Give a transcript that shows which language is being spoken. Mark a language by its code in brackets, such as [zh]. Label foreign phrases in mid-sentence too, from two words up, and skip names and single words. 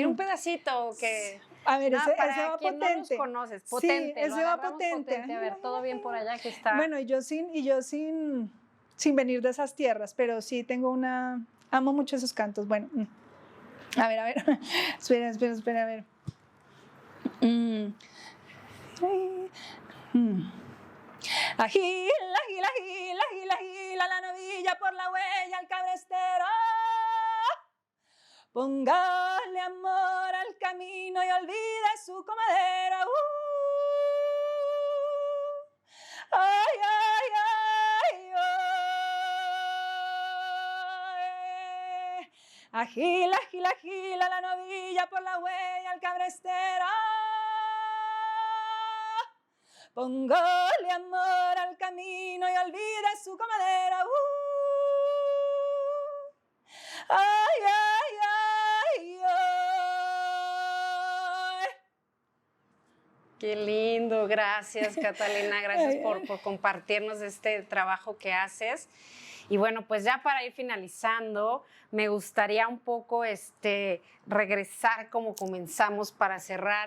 [es] Un pedacito que... A ver, ese para va quien potente. no los conoces, potente. Sí, ese va potente. A ver, todo bien por allá que está. Bueno, y yo sin venir de esas tierras, pero sí tengo una... Amo mucho esos cantos. Bueno, a ver. espera, a ver. Agila, gila, gila, gila, gila la novilla por la huella al cabrestero. Póngale amor al camino y olvide su comadera. Ay, ay, ay, ay. Agila, agila, agila la novilla por la huella al cabrestero. Póngale amor al camino y olvide su comadera. Ay, ay, ay, ay. Qué lindo, gracias Catalina, gracias por compartirnos este trabajo que haces. Y bueno, pues ya para ir finalizando, me gustaría un poco regresar como comenzamos para cerrar.